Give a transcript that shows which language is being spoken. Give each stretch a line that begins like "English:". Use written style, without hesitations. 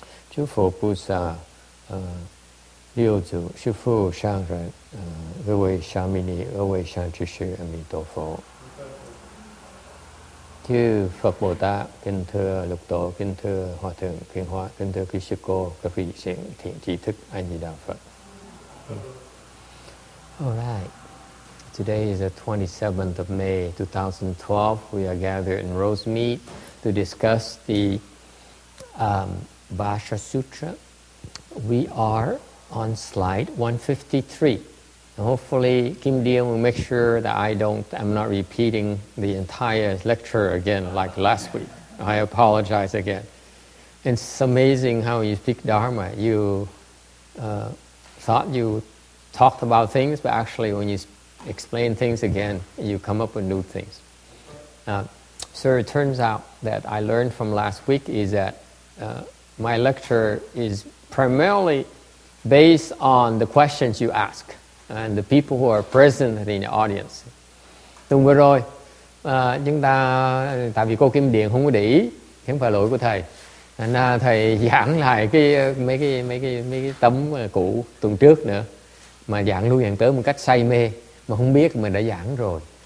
Chinese: 诸佛菩萨，六祖、师父、上人，各位沙弥尼、各位上知识，阿弥陀佛。
Vietnamese: Chư Phật Bồ Tát, kính thưa Lục Tổ, kính thưa Hòa Thượng Thiện Hóa, kính thưa quý sư cô, các vị thiện tri thức, A Di Đà Phật.
English: All right. Today is the 27th of May, 2012. We are gathered in Rosemead to discuss the Vajra Sutra. We are on slide 153. And hopefully, Kim Deal will make sure that I'm not repeating the entire lecture again like last week. I apologize again. It's amazing how you speak Dharma. You thought you talked about things, but actually when you explain things again, you come up with new things. So it turns out that I learned from last week is that my lecture is primarily based on the questions you ask and the people who are present in the audience.
Vietnamese: Tuần vừa rồi, chúng ta tại vì cô Kim Điện không có để ý, không phải lỗi của thầy. Nên thầy giảng lại mấy cái tấm cũ tuần trước nữa, mà giảng lui giảng tới một cách say mê mà không biết mình đã giảng rồi.